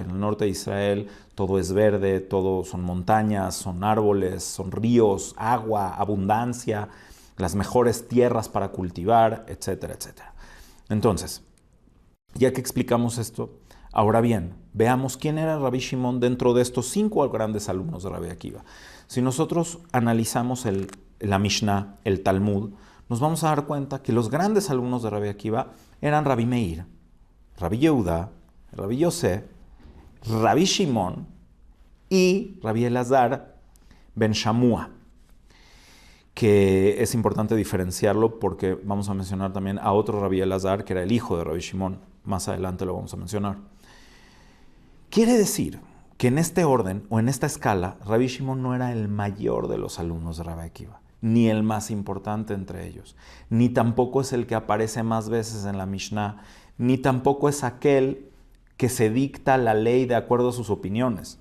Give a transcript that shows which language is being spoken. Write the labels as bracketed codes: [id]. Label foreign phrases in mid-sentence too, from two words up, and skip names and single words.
[es] En el norte de Israel todo es verde, todo son montañas, son árboles, son ríos, agua, abundancia, las mejores tierras para cultivar, etcétera, etcétera. Entonces, ya que explicamos esto, ahora bien, veamos quién era Rabbi Shimon dentro de estos 5 grandes alumnos de Rabbi Akiva. Si nosotros analizamos la Mishnah, el Talmud, nos vamos a dar cuenta que los grandes alumnos de Rabbi Akiva eran Rabbi Meir, Rabbi Yehudá, Rabbi Yosef, Rabbi Shimon y Rabbi Elazar ben Shamua, que es importante diferenciarlo porque vamos a mencionar también a otro Rabbi Elazar, que era el hijo de Rabbi Shimon. Más adelante lo vamos a mencionar. Quiere decir que en este orden o en esta escala, Rabbi Shimon no era el mayor de los alumnos de Rabbi Akiva, ni el más importante entre ellos, ni tampoco es el que aparece más veces en la Mishnah, ni tampoco es aquel que se dicta la ley de acuerdo a sus opiniones.